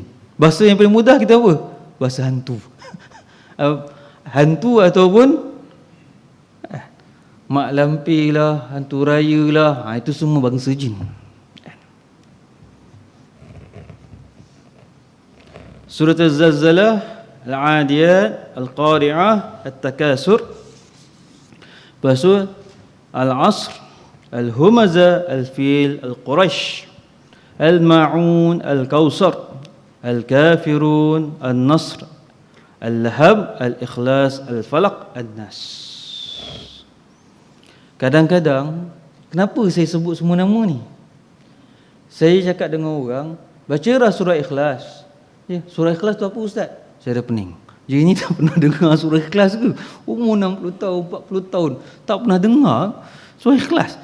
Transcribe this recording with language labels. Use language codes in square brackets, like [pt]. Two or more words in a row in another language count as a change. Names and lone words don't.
[ms] Bahasa yang paling mudah kita apa? Bahasa hantu. Hantu ataupun mak lampir lah, hantu raya lah, itu semua bangsa jin. Surah Al-Zalzalah, Al-Adiyat, Al-Qari'ah, Al-Takasur, Pasal Al-Asr, Al-Humaza, Al-Fil, Al-Qurash, Al-Ma'un, Al-Kawsar, Al-Kafirun, Al-Nasr, Al-Lahab, Al-Ikhlas, Al-Falaq, Al-Nas. Kadang-kadang, kenapa saya sebut semua nama ni? Saya cakap dengan orang, bacalah surah Ikhlas. Ya, surah Ikhlas tu apa ustaz? Saya dah pening. Dia ni tak pernah dengar surah Ikhlas ke? Umur 60 tahun, 40 tahun, tak pernah dengar surah Ikhlas.